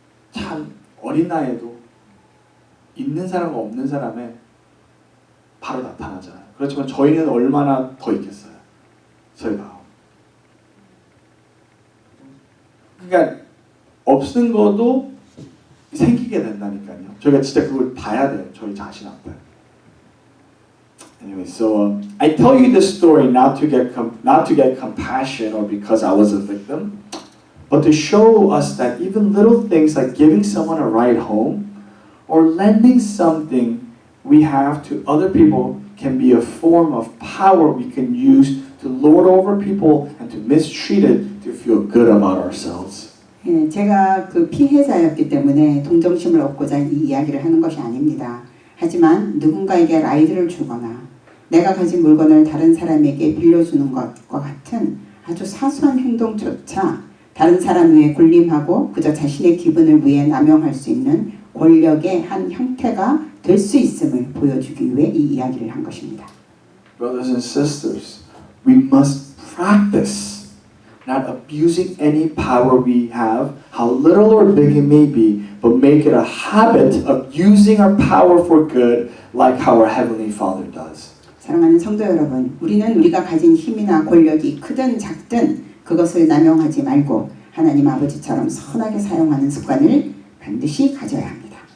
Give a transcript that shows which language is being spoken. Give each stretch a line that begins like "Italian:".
Korean: 참 어린 나이에도 있는 사람과 없는 사람에 바로 나타나잖아요. 그렇지만 저희는 얼마나 더 있겠어요. 저희가. 그러니까 없는 것도 생기게 된다니까요. 저희가 진짜 그걸 봐야 돼요. 저희 자신 앞에.
English: Anyway, so I tell you this story not to get compassion or because I was a victim, but to show us that even little things like giving someone a ride home or lending something we have to other people can be a form of power we can use to lord over people and to mistreat it to feel good about ourselves.
Korean: 예, 제가 그 피해자였기 때문에 동정심을 얻고자 이 이야기를 하는 것이 아닙니다. 하지만 누군가에게 라이드를 주거나 내가 가진 물건을 다른 사람에게 빌려주는 것과 같은 아주 사소한 행동조차 다른 사람 위에 군림하고 그저 자신의 기분을 위해 남용할 수 있는 권력의 한 형태가 될 수 있음을 보여주기 위해 이 이야기를 한 것입니다.
English: Brothers and sisters, we must practice not abusing any power we have, how little or big it may be, but make it a habit of using our power for good like how our Heavenly Father does.
Korean: 사랑하는 성도 여러분, 우리는 우리가 가진 힘이나 권력이 크든 작든 그것을 남용하지 말고 하나님 아버지처럼 선하게 사용하는 습관을 반드시 가져야 합니다.